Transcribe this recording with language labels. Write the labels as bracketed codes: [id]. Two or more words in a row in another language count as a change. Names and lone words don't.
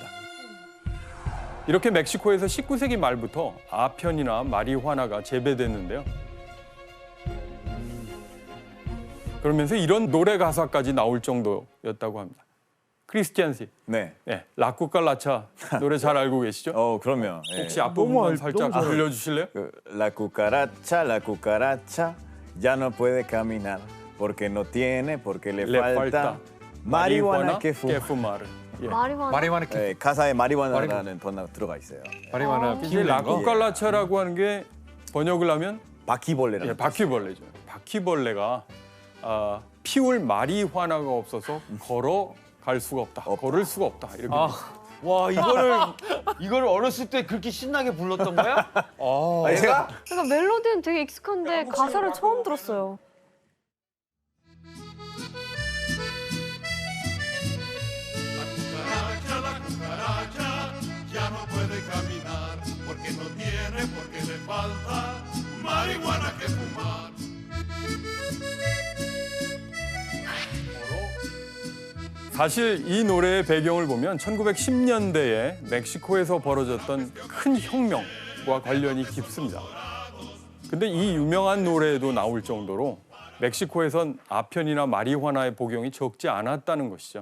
[ko] 이렇게 멕시코에서 19세기 말부터 아편이나 마리화나가 재배됐는데요. 그러면서 이런 노래 가사까지 나올 정도였다고 합니다. 크리스티안 씨, 네. 네, 라쿠칼라차 노래 잘 알고 계시죠? 그럼요. 예. 혹시 앞부분만 너무 살짝 잘 알아요. 들려주실래요? [es] La cucaracha ya no puede caminar porque no tiene, porque le falta marihuana que fuma. [ko] 예. 마리화나 가사에 마리화나라는 단어가 들어가 있어요. 마리화나 이제 피우는 거. 라쿠칼라차라고 하는 게 번역을 하면 바퀴벌레라는 예, 바퀴벌레죠. 바퀴벌레가 피울 마리화나가 없어서 걸어갈 수가 없다. 걸을 수가 없다. 이렇게. 와 이거를 어렸을 때 그렇게 신나게 불렀던 거야? 아니, 제가 그러니까 멜로디는 되게 익숙한데 가사를 처음 들었어요. [es] La cucaracha ya no puede caminar porque no tiene, porque le falta marihuana que fumar. [ko] 사실 이 노래의 배경을 보면 1910년대에 멕시코에서 벌어졌던 큰 혁명과 관련이 깊습니다. 근데 이 유명한 노래에도 나올 정도로 멕시코에선 아편이나 마리화나의 복용이 적지 않았다는 것이죠.